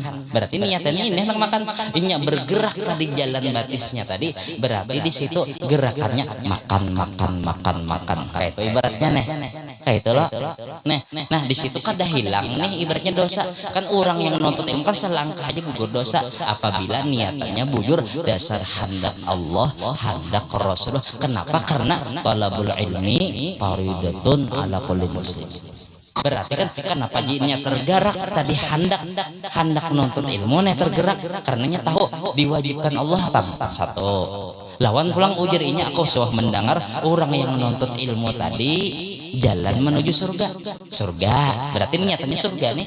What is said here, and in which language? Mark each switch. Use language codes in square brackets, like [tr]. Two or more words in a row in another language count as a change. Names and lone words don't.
[id] Berarti niatannya ini hendak makan, ini bergerak tadi jalan batisnya tadi, berarti di situ gerakannya makan. Kayak itu ibaratnya nih. Kayak itu loh. Nah di situ kan dah hilang nih ibaratnya dosa. Kan orang yang menuntut ilmu kan selangkah aja gugur dosa apabila niatannya bujur dasar hendak Allah, hendak Rasulullah. Kenapa? [ar] Karena طلب العلم فريضة على كل مسلم. [id] Berarti kan kenapa jinnya tergerak tadi hendak menuntut ilmu nih tergerak karenanya tahu diwajibkan Allah Pak. [bjn] Satu lawan pulang ujarnya aku suah mendengar orang yang menuntut ilmu tadi jalan menuju surga berarti niatannya surga nih.